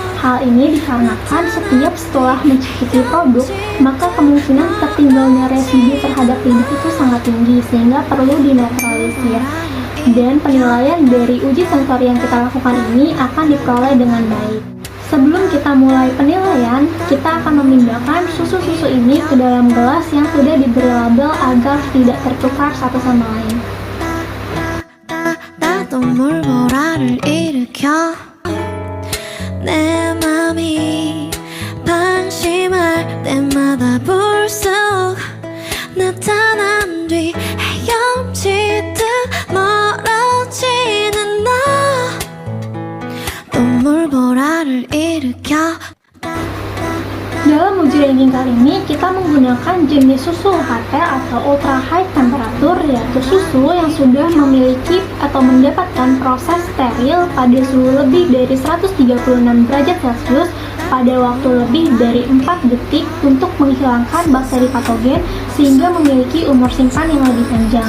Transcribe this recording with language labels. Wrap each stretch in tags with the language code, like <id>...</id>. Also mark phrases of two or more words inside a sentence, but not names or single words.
<id>Hal ini dikarenakan setiap setelah mencicipi produk, maka kemungkinan tertinggalnya residu terhadap lidah itu sangat tinggi sehingga perlu dinetralisir. Dan penilaian dari uji sensori yang kita lakukan ini akan diperoleh dengan baik. Sebelum kita mulai penilaian, kita akan memindahkan susu-susu ini ke dalam gelas yang sudah diberi label agar tidak tertukar satu sama lain.</id> <ko>내 맘이 방심할 때마다 불쑥 나타난 뒤 헤엄치듯 멀어지는 너 또 물보라를 일으켜.</ko> <id>Dalam uji ranking kali ini, kita menggunakan jenis susu UHT atau</id> <en>Ultra High Temperature,</en> <id>yaitu susu yang sudah memiliki atau mendapatkan proses steril pada suhu lebih dari 136 derajat Celcius pada waktu lebih dari 4 detik untuk menghilangkan bakteri patogen sehingga memiliki umur simpan yang lebih panjang.</id>